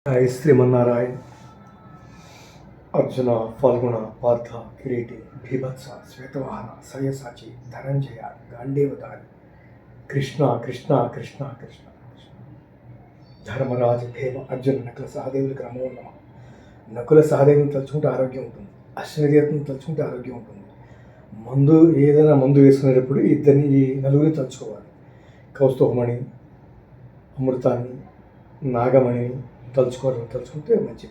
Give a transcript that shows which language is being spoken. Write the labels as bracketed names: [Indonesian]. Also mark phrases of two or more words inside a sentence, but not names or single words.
[Telugu] జయ శ్రీమన్నారాయణ। अर्जुन, फाल्गुन, पार्थ, किरीटी, भीभत्स, श्वेतवाहन, सव्यसाची, धनंजय, गांडीवधारी, कृष्ण कृष्ण कृष्ण कृष्ण ధర్మరాజు భీమ అర్జున నకుల సహదేవులకు నమో నమ. నకుల సహదేవుని తలుచుకుంటే ఆరోగ్యం ఉంటుంది, అశ్వదేవతను తలుచుకుంటే ఆరోగ్యం ఉంటుంది. ఏదైనా మందు వేసుకునేటప్పుడు ఈ నలుగురిని తలుచుకోవాలి. కౌస్తుభమణి, అమృతాన్ని, నాగమణిని తలుచుకుంటే మంచిది.